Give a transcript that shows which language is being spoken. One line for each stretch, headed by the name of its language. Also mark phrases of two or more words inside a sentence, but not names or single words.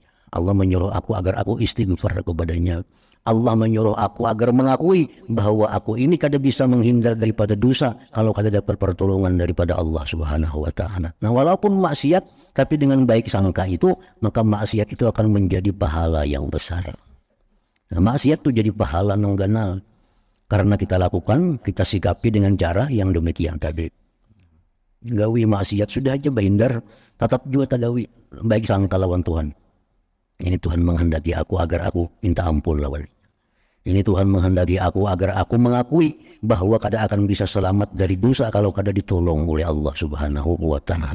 Indonesian: Allah menyuruh aku agar aku istighfar kepadanya. Allah menyuruh aku agar mengakui bahwa aku ini kada bisa menghindar daripada dosa kalau kada dapat pertolongan daripada Allah
Arabic: سبحانه وتعالى.
Indonesian: Nah, walaupun maksiat tapi dengan baik sangka itu, maka maksiat itu akan menjadi pahala yang besar. Nah, maksiat itu jadi pahala yang ganal karena kita lakukan, kita sikapi dengan cara yang demikian tadi.
Banjar: Gawi maksiat sudah aja bahindar, tetap juga tagawi baik sangka lawan Tuhan. Ini Tuhan menghendaki aku agar aku minta ampun lawan.
Indonesian: Ini Tuhan menghendaki aku agar aku mengakui bahwa kada akan bisa selamat dari dosa kalau kada ditolong oleh Allah
Arabic: سبحانه وتعالى.